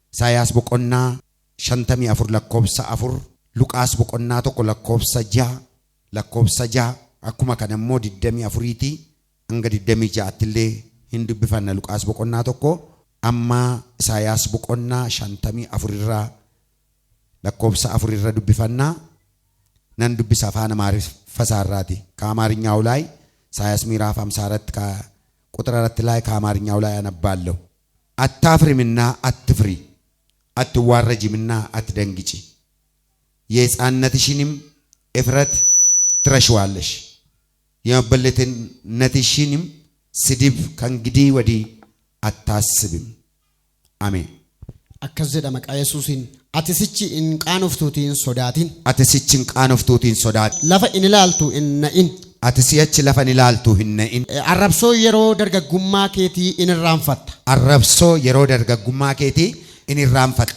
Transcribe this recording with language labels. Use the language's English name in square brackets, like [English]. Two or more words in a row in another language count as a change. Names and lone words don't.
[Oromo] Isaayyaas boqonnaa 54 lakkoobsa 4 Luqaas boqonnaa 1 lakkoobsa 6 akkuma kana immoo 24 hanga 26 illee hin dubbifanna. Luqaas boqonnaa 1 amma Isaayyaas boqonnaa 54 irraa lakkoobsa 4 irra dubbifanna. Nan dubbisa afaan Amaariffaasaarraati [Amharic] ከአማርኛው ላይ ኢሳይያስ ምዕራፍ 54 ቁጥር 4 ላይ ከአማርኛው ላይ አነባለሁ። አታፍሪምና አትፍሪ፣ አትዋረጂምና አትደንግጪ፣ የሕፃንነትሽንም እፍረት ትረሺዋለሽ፣ የመበለትነትሽንም ስድብ ከእንግዲህ ወዲህ አታስቢም። አሜን። [Oromo] akkasjedha maqaa Yesuusiin ati sichi in qaanoftuutiin sodaatin ati sichi in qaanoftuutiin sodaatin lafa in ilaaltu in na'in ati si'achi lafa in ilaaltu hin na'in arrabsoo yeroo dargaggummaa keetii in irraanfatta arrabsoo yeroo dargaggummaa keetii in irraanfatta